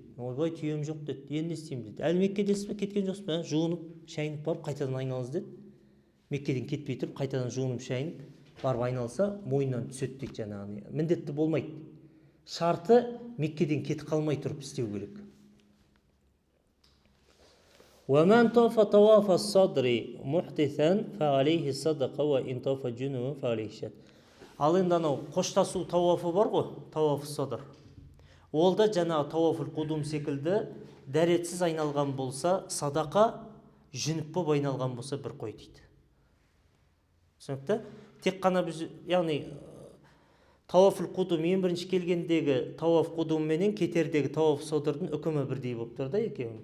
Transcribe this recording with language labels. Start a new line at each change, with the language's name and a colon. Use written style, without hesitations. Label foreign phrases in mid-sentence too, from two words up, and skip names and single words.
Kazakh: Ойбай, түйем жоқ деді. Енді не істеймін деді. Әлі Меккедесіз бе, кеткен жоқсыз ба? Жуынып, шайынып барып, қайтадан айналыз деді. Меккеден кетпей тұрып, қайтадан жуынып, шайынып барып айналса, мойнынан түседі дейді жаңағы. Міндетті болмайды. Шарты Меккеден кетіп қалмай тұрып істеу керек.
Arabic: وَمَنْ طَافَ طَوَافَ الصَّدْرِ مُحْدِثًا فَعَلَيْهِ صَدَقَةٌ وَإِنْ طَافَ جُنُبًا فَعَلَيْهِ شَاةٌ.
Kazakh: Ал енді анау қоштасу тауафы бар ғой, тауаф садр. Ол да жаңағы тауафул қудум секілді дәретсіз айналған болса, садақа, жүніп болып айналған болса бір қой дейді. Түсінікті? Тек қана біз, яғни тауафул қудум ең бірінші келгендегі тауаф қудум менен кетердегі тауаф садрдың үкімі бірдей болып тұр да екеуінің.